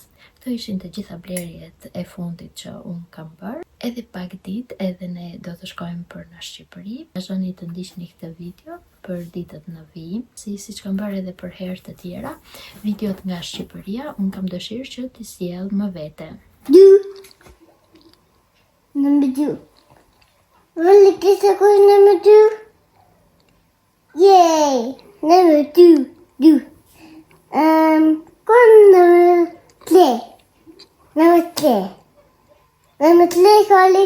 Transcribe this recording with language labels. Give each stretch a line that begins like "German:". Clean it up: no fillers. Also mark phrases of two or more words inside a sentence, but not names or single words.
Albanian: Këto ishin të gjitha blerjet e fundit që unë kam bërë. Edhe pak ditë edhe ne do të shkojmë për në Shqipëri. Vazhdoni të ndiqni këtë video për ditët në vijim, siç kam bërë edhe për herë të tjera. Videot nga Shqipëria unë kam dëshirë që t'i sjell më vete.
English: Number 2. Really, guess I got number 2. Yay! Number 2. Number 3. Number 3, Carly.